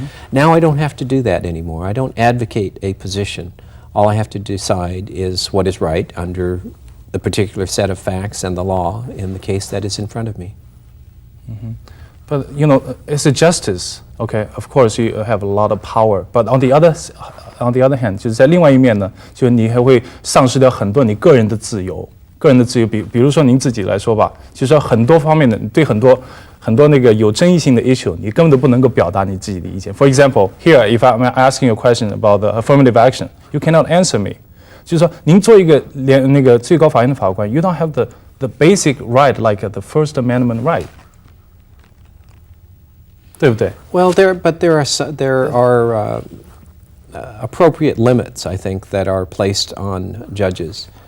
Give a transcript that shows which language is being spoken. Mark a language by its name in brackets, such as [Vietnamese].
[English] Now I don't have to do that anymore. I don't advocate a position. All I have to decide is what is right under the particular set of facts and the law in the case that is in front of me. But you know, as a justice, okay, of course you have a lot of power. But on the other hand, [Chinese] 就是在另外一面呢，就是你还会丧失掉很多你个人的自由。个人的自由，比如说您自己来说吧，就是很多方面的，对很多那个有争议性的 issue， 你根本都不能够表达你自己的意见。 [English] For example, here, if I'm asking you a question about the affirmative action, you cannot answer me. [Chinese] 就是说，您做一个那个最高法院的法官 ， [English] you don't have the basic right like the First Amendment right， [Chinese] 对不对 [English] Well, there are appropriate limits, I think, that are placed on judges.